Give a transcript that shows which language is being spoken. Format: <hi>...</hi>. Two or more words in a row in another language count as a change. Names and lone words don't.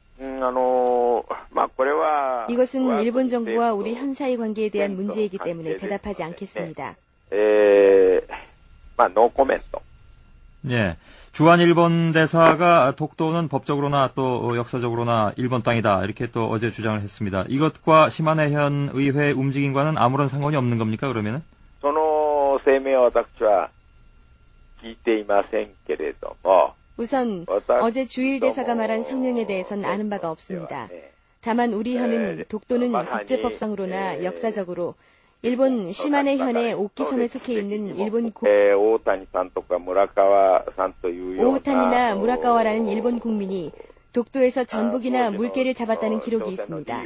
<ko>이것은 일본 정부와 우리 현사의 관계에 대한 문제이기 때문에 대답하지 않겠습니다. 노코멘트. 예. 주한 일본 대사가 독도는 법적으로나 또 역사적으로나 일본 땅이다 이렇게 또 어제 주장을 했습니다. 이것과 시마네현 의회 움직임과는 아무런 상관이 없는 겁니까 그러면은?</ko> <ja>その声明は私は聞いていませんけれども</ja> <ko>우선 어제 주일 대사가 말한 성명에 대해서는 아는 바가 없습니다. 다만 우리 현은 독도는 국제법상으로나 역사적으로 일본 시마네현의 오키섬에 속해 있는 일본 오오탄이나 무라카와라는 일본 국민이 독도에서 전복이나 물개를 잡았다는 기록이 있습니다.</ko>